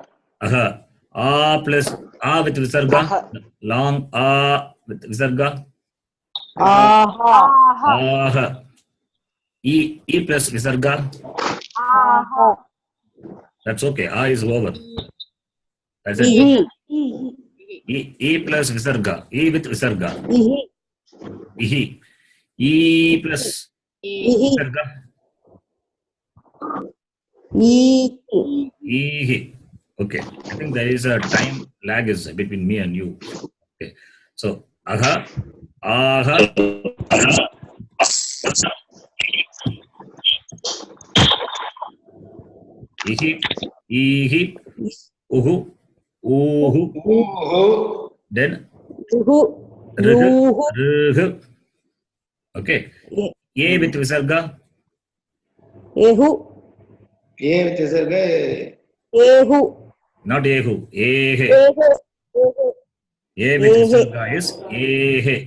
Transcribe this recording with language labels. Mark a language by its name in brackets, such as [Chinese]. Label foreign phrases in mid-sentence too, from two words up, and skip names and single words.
[English] Aha. A plus A with Visarga. Long A with Visarga. [Sanskrit] Aha. [English] Aha. E plus Visarga. [Sanskrit] Aha. [English] That's okay. A is over. That's it. [Sanskrit] Ihi. [English] E plus Visarga. E with Visarga. [Sanskrit] Ihi. [English] Ihi. E plus [Sanskrit] Ihi. [English] Visarga. [Sanskrit] Ihi. Ihi. Okay. [English] I think there is a time lag is between me and you. Okay. So [Sanskrit] aha. Aha. Ihi. Ihi. Uhu. Uhu. Uhu. [English] Then [Sanskrit] Uhu. Ruhu. Ruhu. Okay. [English] A with Visarga. [Sanskrit] Ehu. [English] A with Visarga. [Sanskrit] Ehu. [English] Not Ehu. Ehe. [Sanskrit] Ehu. [English] A with Visarga is Ehe.